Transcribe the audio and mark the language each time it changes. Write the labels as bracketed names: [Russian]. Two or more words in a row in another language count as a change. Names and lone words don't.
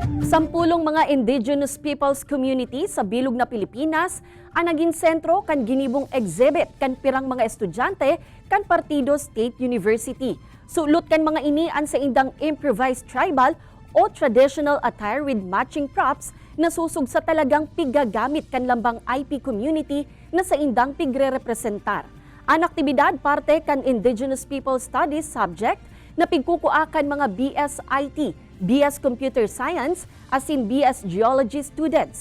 [Bikol] Sampulong mga [English] indigenous peoples community [Bikol] sa bilog na Pilipinas ang naging sentro kan ginibong exhibit kan pirang mga estudyante kan Partido State University. Sulot kan mga ini an sa indang [English] improvised tribal [Bikol] o [English] traditional attire with matching props [Bikol] na susug sa talagang pigagamit kan lambang IP community na sa indang pigre-representar. Ang aktibidad parte kan Indigenous People Studies subject na pigkukuakan mga BS-IT, BS Computer Science, [English] asin BS Geology students.